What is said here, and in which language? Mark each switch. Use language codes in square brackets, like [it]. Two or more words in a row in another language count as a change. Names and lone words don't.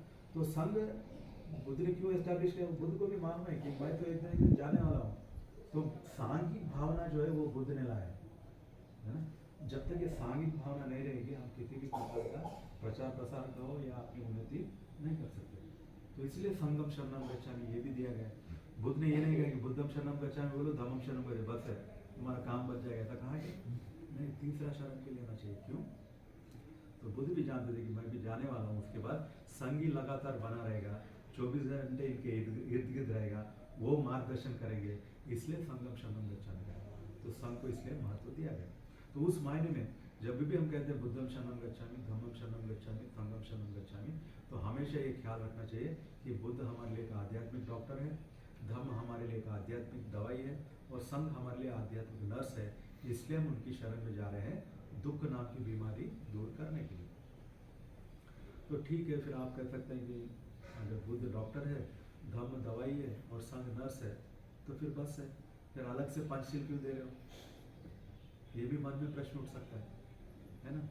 [hi] तो संघ बुद्ध ने क्यों एस्टैब्लिश किया, बुद्ध को भी मालूम है कि मैं तो एक दिन जाने वाला हूँ। तो सांघिक भावना जो है वो बुद्ध ने लाया है ना। जब तक ये सांघिक भावना नहीं रहेगी हम किसी भी प्रकार का प्रचार प्रसार करो या अपनी उन्नति नहीं कर सकते। तो इसलिए [pi] संगम शरणम गच्छामि [hi] ये भी दिया गया। बुद्ध ने ये नहीं कहा कि [pi] बुद्धम शरणम गच्छामि [hi] बोलो [pi] धम्मम शरणम गच्छामि, [hi] बस है तुम्हारा काम बच जाएगा, ऐसा कहा है नहीं, तीसरा शरण भी लेना चाहिए। क्यों, तो बुद्ध भी जानते थे कि मैं भी जाने वाला हूँ, उसके बाद संगी लगातार बना रहेगा, 24 घंटे इनके इर्द गिर्द रहेगा, वो मार्गदर्शन करेंगे, इसलिए [pi] संगम शरणम गच्छामि [hi] कहा। तो संघ को इसलिए महत्व दिया गया। तो उस मायने में जब भी हम कहते हैं [pi] बुद्धम शरणम गच्छामि, धम्मम शरणम गच्छामि, संगम शरणम गच्छामि, [hi] तो हमेशा ये ख्याल रखना चाहिए कि बुद्ध हमारे लिए एक आध्यात्मिक डॉक्टर है, धम्म हमारे लिए एक आध्यात्मिक दवाई है और संघ हमारे लिए आध्यात्मिक नर्स है। इसलिए हम उनकी शरण में जा रहे हैं दुख नाम की बीमारी दूर करने के लिए। तो ठीक है, फिर आप कह सकते हैं कि अगर बुद्ध डॉक्टर है, धम्म दवाई है और संघ नर्स है तो फिर बस है, फिर अलग से पंचशील क्यों दे रहे हो, ये भी मन में प्रश्न उठ सकता है ना।